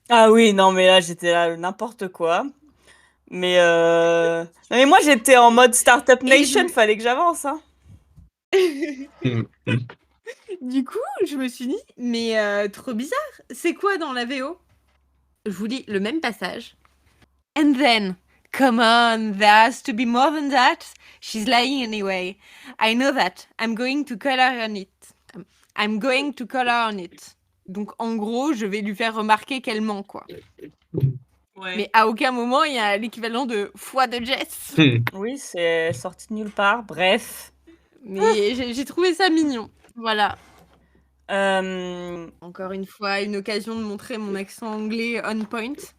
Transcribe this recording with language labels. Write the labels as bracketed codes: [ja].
[fr] Ah oui, non, mais là, j'étais là, n'importe quoi. Mais non, mais moi, j'étais en mode Startup Nation, fallait que j'avance, hein. Du coup, je me suis dit, mais trop bizarre. C'est quoi dans la VO? Je vous lis le même passage. [en] And then, come on, there has to be more than that. She's lying anyway. I know that. I'm going to call her on it. I'm going to call her on it. [fr] Donc, en gros, je vais lui faire remarquer qu'elle ment, quoi. Ouais. Mais à aucun moment, il y a l'équivalent de foi de Jess. Oui, c'est sorti de nulle part. Bref. Mais j'ai trouvé ça mignon. Voilà. Euh, Encore une fois, une occasion de montrer mon accent anglais [en] on point.